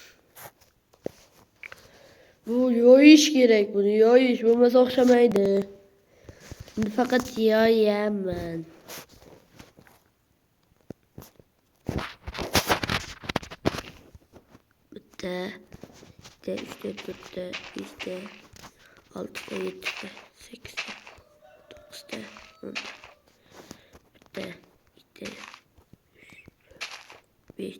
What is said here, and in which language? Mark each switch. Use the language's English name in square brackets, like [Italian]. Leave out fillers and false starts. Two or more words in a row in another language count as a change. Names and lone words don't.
[Uzbek] Bu yoyish kerak, buni yoyish bo'lmasa o'xshamaydi. Endi faqat yoyaman. Bitta, 3 ta, 4 ta, 5 ta, 6'da, 7'de, 8'de, 9'da, 10'da, 1'de, 2'de, 5'de.